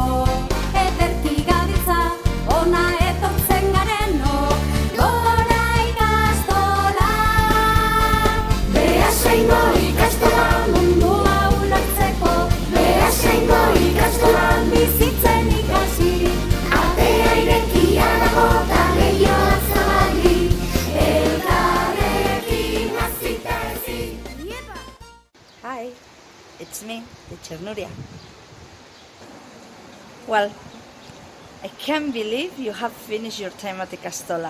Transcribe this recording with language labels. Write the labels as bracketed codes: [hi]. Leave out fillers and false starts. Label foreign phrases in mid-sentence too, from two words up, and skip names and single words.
[eu] Ederki gabiltza, ona etortzen garenok, gora ikastola. Beasaingo ikastola, mundua ulertzeko, Beasaingo ikastolan bizitzen ikasi. [en] Hi, it's me, teacher Nuria. Well, I can't believe you have finished your time at the Castola.